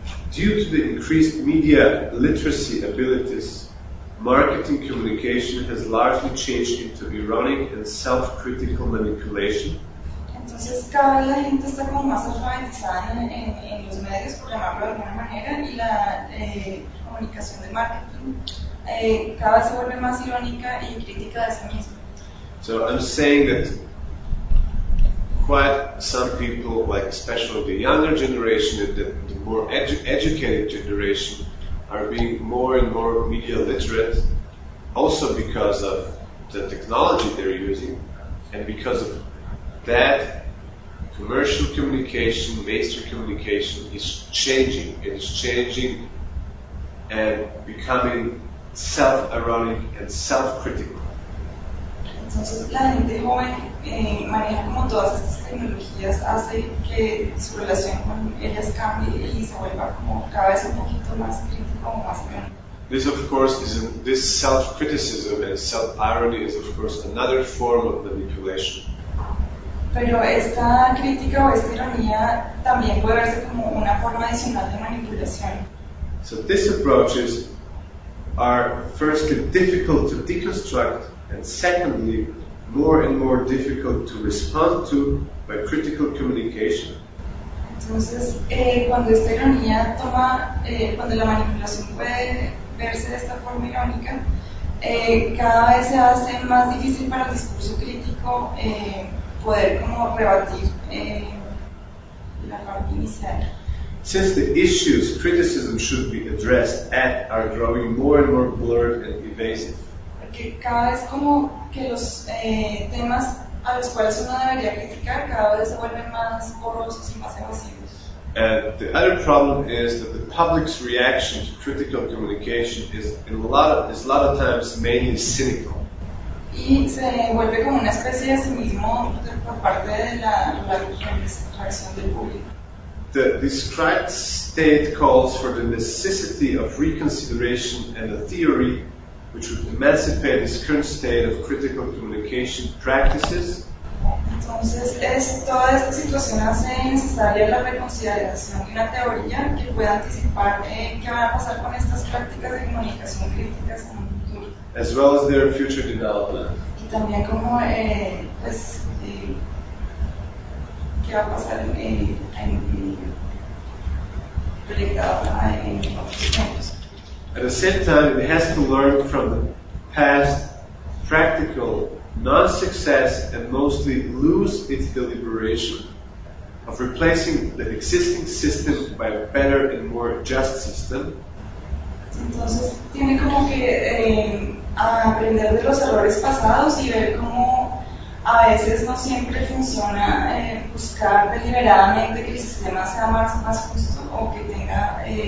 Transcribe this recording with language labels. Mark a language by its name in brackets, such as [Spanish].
[English] Due to the increased media literacy abilities, marketing communication has largely changed into ironic and self-critical manipulation. [Spanish] Entonces, cada vez la gente está como más alfabetizada en los medios, por llamarlo de alguna manera, y la comunicación de marketing cada vez se vuelve más irónica y crítica de sí misma. [English] So I'm saying that quite some people, like especially the younger generation and the more educated generation, are being more and more media literate, also because of the technology they're using, and because of that, commercial communication, mainstream communication is changing. It is changing and becoming self-ironic and self-critical. [Spanish] Entonces, la gente joven maneja como todas estas tecnologías, hace que su relación con ellas cambie y se vuelva como cada vez un poquito más crítico o más grande. [English] This, of course, is this self-criticism and self-irony is, of course, another form of manipulation. [Spanish] Pero esta crítica o esta ironía también puede verse como una forma adicional de manipulación. [English] So these approaches are firstly difficult to deconstruct, and secondly, more and more difficult to respond to by critical communication. [Spanish] Entonces, cuando esta ironía toma, cuando la manipulación puede verse de esta forma irónica, cada vez se hace más difícil para el discurso crítico poder como rebatir la parte inicial. [English] Since the issues criticism should be addressed at are growing more and more blurred and evasive. [Spanish] Que cada vez como que los temas a los cuales uno debería criticar cada vez se vuelven más borrosos y más evasivos. [English] And the other problem is that the public's reaction to critical communication is a lot of times mainly cynical. [Spanish] Y se vuelve como una especie de cinismo por parte de la reacción del público. [English] The described state calls for the necessity of reconsideration and a theory which would emancipate this current state of critical communication practices. [Spanish] Entonces, toda esta situación hace necesaria la reconsideración y una teoría que pueda anticipar qué va a pasar con estas prácticas de comunicación críticas en el futuro. [English] As well as their future development. [Spanish] Y también como, pues, qué va a pasar en proyectado. [English] At the same time, it has to learn from the past practical non-success and mostly lose its deliberation of replacing the existing system by a better and more just system. [Spanish] Entonces, tiene como que aprender de los errores pasados y ver cómo a veces no siempre funciona buscar deliberadamente que el sistema sea más justo o que tenga